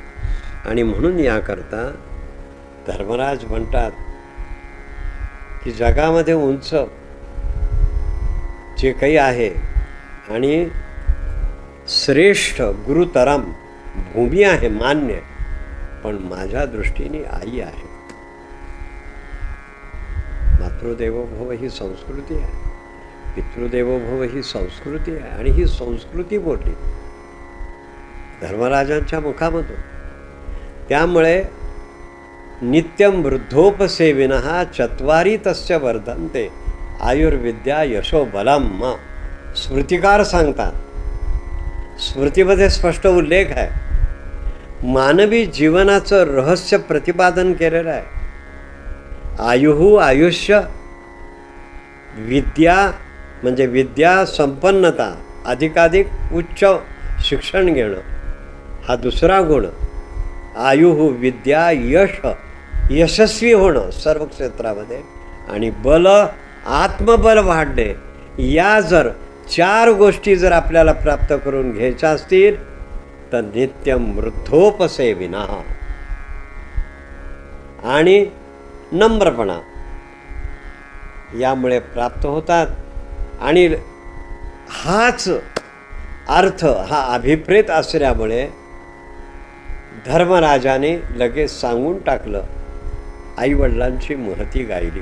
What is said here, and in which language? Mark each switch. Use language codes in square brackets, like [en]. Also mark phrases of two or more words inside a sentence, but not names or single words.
[mr] आणि म्हणून याकरता धर्मराज म्हणतात की जगामध्ये उंच जे काही आहे आणि श्रेष्ठ गुरुतरम भूमी आहे, मान्य, पण माझ्या दृष्टीने आई आहे. [sa] मातृदेवो भव [mr] ही संस्कृती आहे, [sa] पितृदेवो भव [mr] ही संस्कृती आहे. आणि ही संस्कृती बोलली धर्मराजांच्या मुखामधून. त्यामुळे [sa] नित्यं वृद्धोपसेविनः चत्वारी तस्य वर्धन्ते आयुर्विद्या यशोबलम. [mr] स्मृतिकार सांगतात, स्मृतीमध्ये स्पष्ट उल्लेख आहे, मानवी जीवनाचं रहस्य प्रतिपादन केलेलं आहे. आयुः आयुष्य, विद्या म्हणजे विद्या संपन्नता, अधिकाधिक उच्च शिक्षण घेणं हा दुसरा गुण. आयुः विद्या यश, यशस्वी होणं सर्व क्षेत्रामध्ये, आणि बल आत्मबल वाढणे. या जर चार गोष्टी जर आपल्याला प्राप्त करून घ्यायच्या असतील तर [sa] नित्यं वृद्धोपसेविनः [mr] आणि नम्रपणा यामुळे प्राप्त होतात. आणि हाच अर्थ हा अभिप्रेत असल्यामुळे धर्मराजाने लगेच सांगून टाकलं, आईवडिलांची महती गायली.